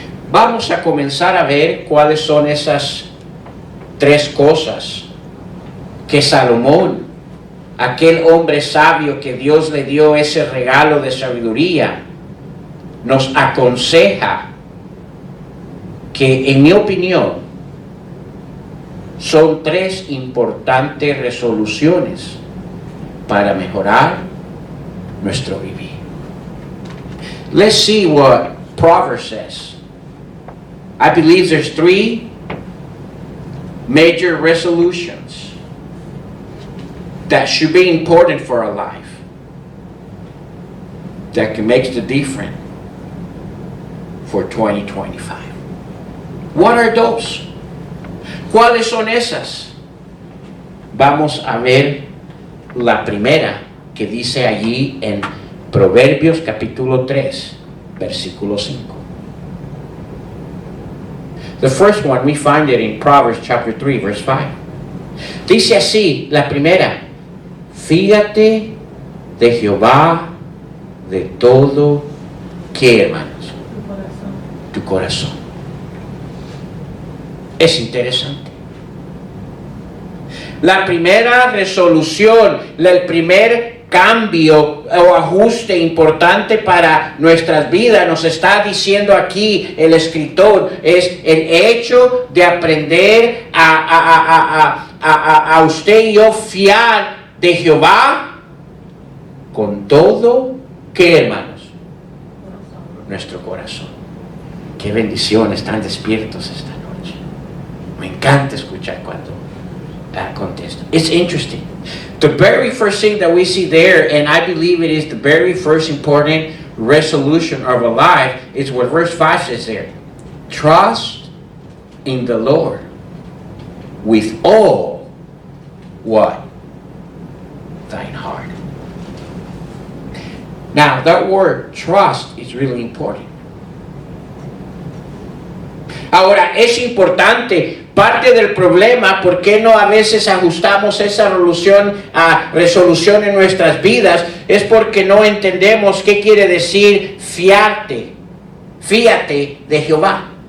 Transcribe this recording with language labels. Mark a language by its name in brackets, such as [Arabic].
[Spanish] Vamos a comenzar a ver cuáles son esas 3 cosas que Salomón, aquel hombre sabio que Dios le dio ese regalo de sabiduría, nos aconseja que, en mi opinión, son 3 importantes resoluciones para mejorar nuestro vivir. [English] Let's see what Proverbs says. I believe there's 3 major resolutions that should be important for our life, that can make the difference for 2025. What are those? [Spanish] ¿Cuáles son esas? Vamos a ver la primera que dice allí en Proverbios capítulo 3, versículo 5. [English] The first one, we find it in Proverbs chapter 3, verse 5. [Spanish] Dice así, la primera: fíjate de Jehová de todo, ¿qué, hermanos? Tu corazón. Es interesante. La primera resolución, el primer cambio o ajuste importante para nuestras vidas, nos está diciendo aquí el escritor, es el hecho de aprender a usted y yo fiar de Jehová con todo, ¿qué, hermanos? Nuestro corazón. Qué bendición, están despiertos esta noche. Me encanta escuchar cuando contesta. [English] It's interesting. The very first thing that we see there, and I believe it is the very first important resolution of our life, is what verse 5 says there. Trust in the Lord with all what? Thine heart. Now, that word trust is really important. [Spanish] Ahora, es importante. Parte del problema, ¿por qué no a veces ajustamos esa resolución en nuestras vidas? Es porque no entendemos qué quiere decir fíate de Jehová.